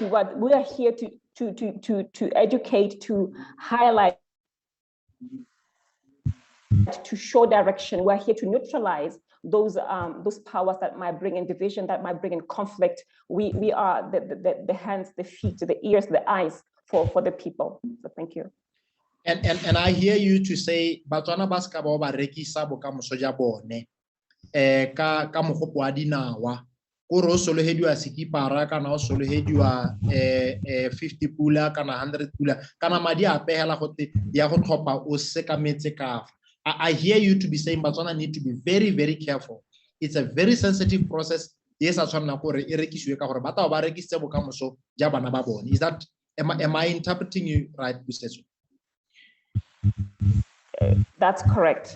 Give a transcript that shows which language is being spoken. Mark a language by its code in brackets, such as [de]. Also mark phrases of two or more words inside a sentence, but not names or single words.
[en] What we are here to educate, to highlight, to show direction. We're here to neutralize those powers that might bring in division, that might bring in conflict. We are the hands, the feet, the ears, the eyes for the people. So thank you. And I hear you to say [tn] Batswana ba ska ba rekisa bokamoso ja bone ka mogopo wa dinawa ko ro solohediwa sekipara kana o solohediwa 50 pula kana 100 pula kana madi a pehela gote ya go tlhopha o se ka metse ka. [en] I hear you to be saying Batswana need to be very, very careful. It's a very sensitive process. Yes, Is that, am I interpreting you right, Pusetso? That's correct.